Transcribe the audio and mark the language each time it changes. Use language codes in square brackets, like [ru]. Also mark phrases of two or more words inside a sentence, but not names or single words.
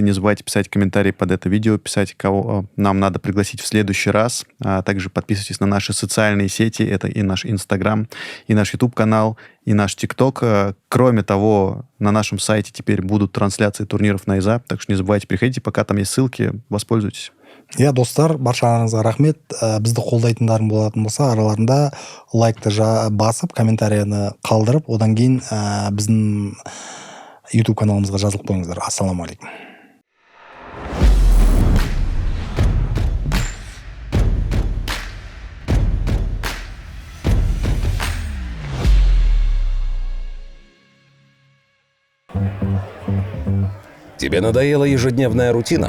[ru] Не забывайте писать комментарии под это видео, писать, кого нам надо пригласить в следующий раз. А также подписывайтесь на наши социальные сети. Это и наш Инстаграм, и наш YouTube-канал, и наш ТикТок. Кроме того, на нашем сайте теперь будут трансляции турниров на ИЗА, так что не забывайте, приходите, пока там есть ссылки, воспользуйтесь. [kk] Иә, достар, баршаңызға рахмет. Бізді қолдайтындарың болатын болса, араларында лайкты басып, комментарияны қалдырып, одан кейін біздің YouTube каналымызға жазылып қойыңыздар. Ассалаумағалейкум. [ru] Тебе надоела ежедневная рутина?